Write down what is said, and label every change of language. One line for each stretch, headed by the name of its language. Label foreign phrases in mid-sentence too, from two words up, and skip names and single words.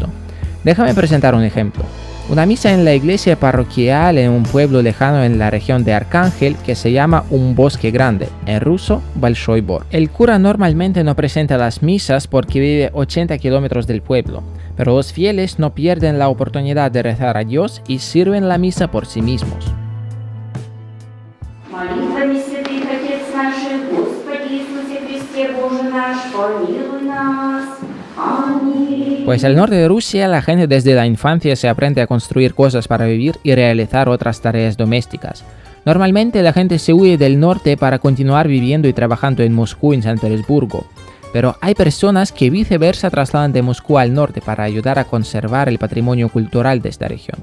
Spanish: Déjame presentar un ejemplo. Una misa en la iglesia parroquial en un pueblo lejano en la región de Arcángel que se llama un bosque grande, en ruso Большой Бор. El cura normalmente no presenta las misas porque vive 80 kilómetros del pueblo, pero los fieles no pierden la oportunidad de rezar a Dios y sirven la misa por sí mismos.
Russian: Молитвами святых Отец наших, Господи Иисусе Христе Боже наш, помилуй нас. Аминь.
Spanish: Pues al norte de Rusia la gente desde la infancia se aprende a construir cosas para vivir y realizar otras tareas domésticas. Normalmente la gente se huye del norte para continuar viviendo y trabajando en Moscú y en San Petersburgo. Pero hay personas que viceversa trasladan de Moscú al norte para ayudar a conservar el patrimonio cultural de esta región.